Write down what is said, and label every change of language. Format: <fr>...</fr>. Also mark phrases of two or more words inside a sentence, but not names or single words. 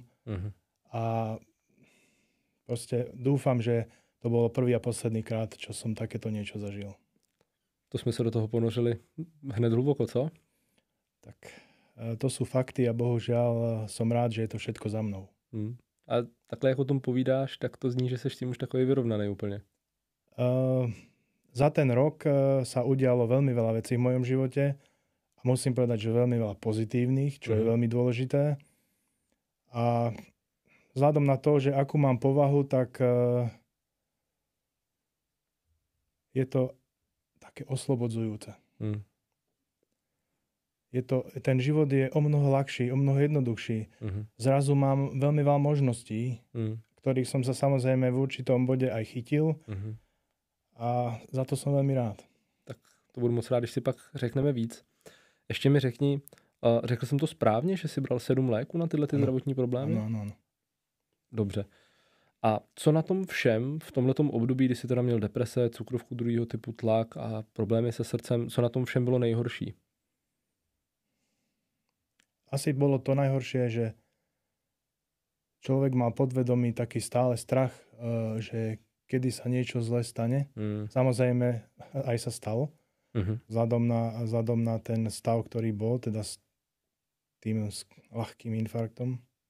<sk>A proste dúfam, že to bolo prvý a posledný krát, čo som takéto niečo zažil.</sk> <cs>To sme sa do toho ponořili hned hluboko, co?</cs> <sk>Tak to sú fakty a bohužiaľ som rád, že je to všetko za mnou.</sk> <cs>A takhle, jak o tom povídáš, tak to zní, že seš tím už takový vyrovnaný úplne.</cs> <sk>Za ten rok sa udialo veľmi veľa vecí v mojom živote. A musím povedať, že veľmi veľa pozitívnych, čo je veľmi dôležité. A vzhľadom na to, že akú mám povahu, tak je to také oslobodzujúce. Ten život je o mnoho ľahší, o mnoho jednoduchší. Zrazu mám veľmi veľa možností, ktorých som sa samozrejme v určitom bode aj chytil. A za to som veľmi rád.</sk> <cs>Tak to budu moc rád, když si pak řekneme víc. Ještě mi řekni, řekl jsem to správně, že jsi bral 7 léků na tyhle zdravotní problémy? Ano. Dobře. A co na tom všem, v tomhletom období, kdy jsi teda měl deprese, cukrovku druhého typu, tlak a problémy se srdcem, co na tom všem bylo nejhorší?</cs> <sk>Asi bolo to najhoršie, že človek mal podvedomý taký stále strach, že kedy sa niečo zlé stane. Samozrejme, aj sa stalo. Vzhľadom na ten stav, ktorý bol, teda s tým ľahkým infarktom.</sk>